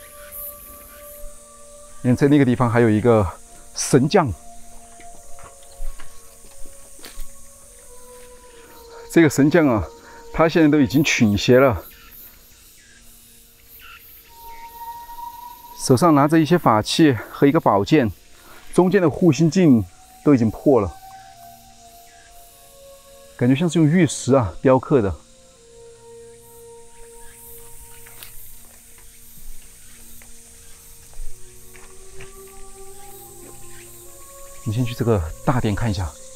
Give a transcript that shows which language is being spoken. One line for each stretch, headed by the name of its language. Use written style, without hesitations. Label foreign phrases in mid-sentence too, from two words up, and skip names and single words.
Chinese: 你看在那個地方還有一個神將，這個神將啊，他現在都已經傾斜了。手上拿着一些法器和一個寶劍，中間的護心鏡都已經破了，感覺像是用玉石啊雕刻的。你先去這個大殿看一下。